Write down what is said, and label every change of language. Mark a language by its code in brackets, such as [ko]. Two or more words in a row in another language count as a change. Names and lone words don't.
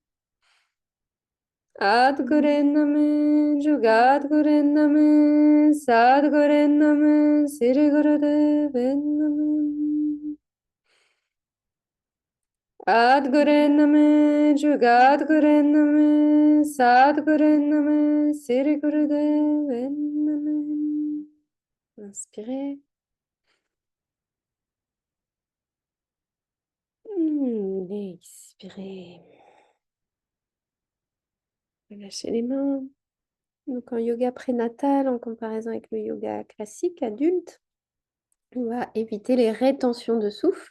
[pa] ਆਦਗੁਰੇ ਨਮੇ, ਜੁਗਾਦਗੁਰੇ ਨਮੇ, ਸਦਗੁਰੇ ਨਮੇ, ਸ੍ਰੀ ਗੁਰਦੇਵ ਨਮੇ. ਆਦਗੁਰੇ ਨਮੇ, ਜੁਗਾਦਗੁਰੇ ਨਮੇ, ਸਦਗੁਰੇ ਨਮੇ, ਸ੍ਰੀ ਗੁਰਦੇਵ ਨਮੇ. [fr] Inspirez. Expirez. Relâchez les mains. Donc en yoga prénatal, en comparaison avec le yoga classique adulte, on va éviter les rétentions de souffle.